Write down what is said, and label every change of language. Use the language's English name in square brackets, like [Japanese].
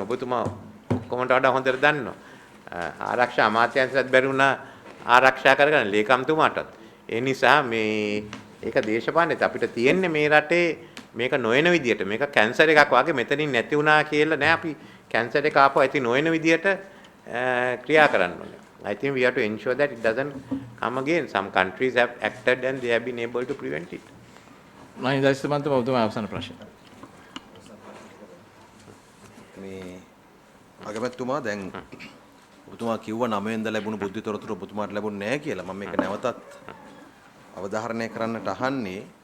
[Sinhala] ඔබතුමා කොහොමද වඩා හොඳට දන්නවා. ආරක්ෂා අමාත්‍යාංශයත් බැරි වුණා ආරක්ෂා කරගන්න ලේකම්තුමාටත්. ඒ නිසා මේ ඒක දේශපාලනයත් අපිට තියෙන්නේ මේ රටේ මේක නොයන විදියට මේක කැන්සර් එකක් වගේ මෙතනින් නැති වුණා කියලා නෑ අපි කැන්සර් එක ආපහු ඇති නොයන විදියට ක්‍රියා කරන්න ඕනේ. [English] I think we have to ensure that it doesn't come again. Some countries have acted and they have been able to prevent it. [Sinhala] Mahinda Jayasuriya ඔබතුමා අවසන් ප්‍රශ්න. මේ අගමැතිතුමා දැන් ඔබතුමා කිව්ව 9 වෙනිදා ලැබුණු බුද්ධි තොරතුරු ඔබතුමාට ලැබුණ නැහැ කියලා. මම මේක නැවතත් අවධාරණය කරන්නට අහන්නේ.